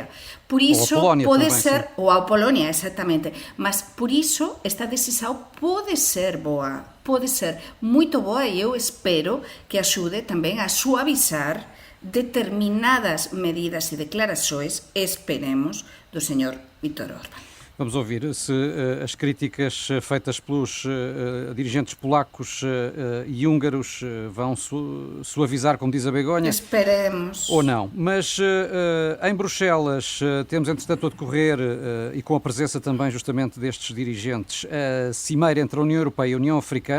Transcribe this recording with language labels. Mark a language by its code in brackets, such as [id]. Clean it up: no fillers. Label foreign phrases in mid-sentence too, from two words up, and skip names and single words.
[gl] Por iso, pode ser, ou a Polonia, exactamente, mas por iso esta decisão pode ser boa, pode ser moito boa e eu espero que axude tamén a suavizar determinadas medidas e declarações, esperemos, do señor Viktor Orbán. [pt] Vamos ouvir se as críticas feitas pelos dirigentes polacos e húngaros vão suavizar, como diz a Begonha. Esperemos. Ou não. Mas em Bruxelas temos, entretanto, a decorrer, e com a presença também justamente destes dirigentes, a cimeira entre a União Europeia e a União Africana.